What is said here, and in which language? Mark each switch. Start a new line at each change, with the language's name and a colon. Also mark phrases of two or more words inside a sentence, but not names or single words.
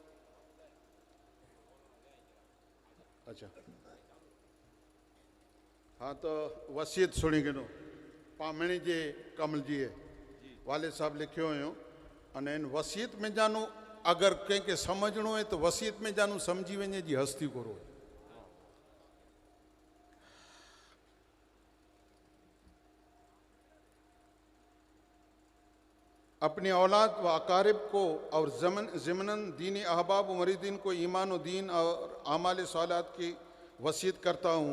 Kachhi: अच्छा हाँ तो वसीयत सुनी गिनो पामणी जे कमल जी है वाले साहब लिखियो हुयो अने इन वसीयत में जानू अगर कंहिंखे समझणो है तो वसीयत में जानू समझी वञे जी हस्ती करो।
Urdu: اپنی اولاد و اقارب کو اور ضمناً دینی احباب و مریدین کو ایمان دین اور اعمال صالحات کی وصیت کرتا ہوں.